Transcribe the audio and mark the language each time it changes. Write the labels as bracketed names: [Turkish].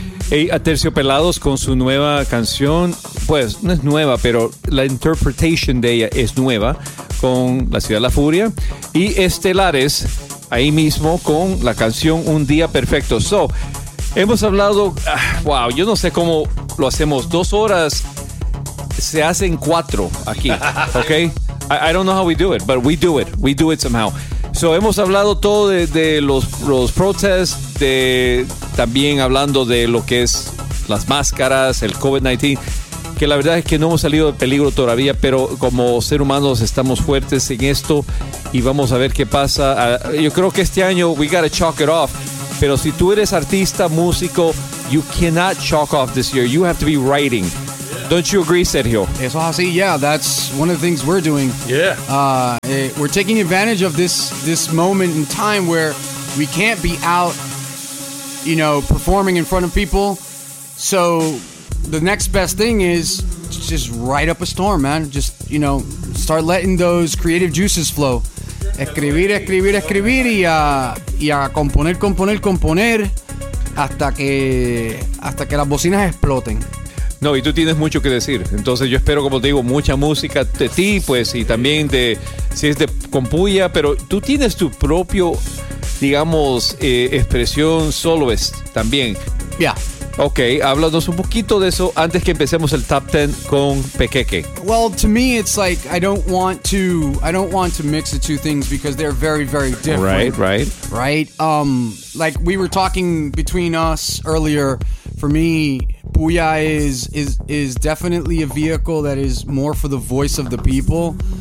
[Spanish] Hey, Aterciopelados con su nueva canción, pues no es nueva, pero la interpretation de ella es nueva, con La Ciudad de la Furia. Y Estelares, ahí mismo, con la canción Un Día Perfecto. So, hemos hablado, wow, yo no sé cómo lo hacemos, 2 horas se hacen 4 aquí, ok. [English] I don't know how we do it, but we do it somehow. [Spanish] So, hemos hablado todo de los protests, de también hablando de lo que es las máscaras, el COVID-19, que la verdad es que no hemos salido de peligro todavía, pero como ser humanos estamos fuertes en esto y vamos a ver qué pasa. Yo creo que este año [English] we gotta chalk it off, [Spanish] pero si tú eres artista, músico, [English] you cannot chalk off this year. You have to be writing. Don't you agree, Sergio? [Spanish] Eso es así. [English] Yeah, that's one of the things we're doing. Yeah. We're taking advantage of this moment in time where we can't be out, you know, performing in front of people. So the next best thing is just write up a storm, man. Just, you know, start letting those creative juices flow. [Spanish] Escribir, escribir, escribir y a componer, componer, componer hasta que las bocinas exploten. No, y tú tienes mucho que decir. Entonces yo espero, como te digo, mucha música de ti, pues, y también de, si es de Compuya, pero tú tienes tu propio, digamos, expresión soloist también. Ya. Yeah. Ok, háblanos un poquito de eso antes que empecemos el Top 10 con Pequeque. [English] Well, to me, it's like, I don't want to mix the two things because they're very, very different. Right, right. Right? Like, we were talking between us earlier. For me, Puya is definitely a vehicle that is more for the voice of the people.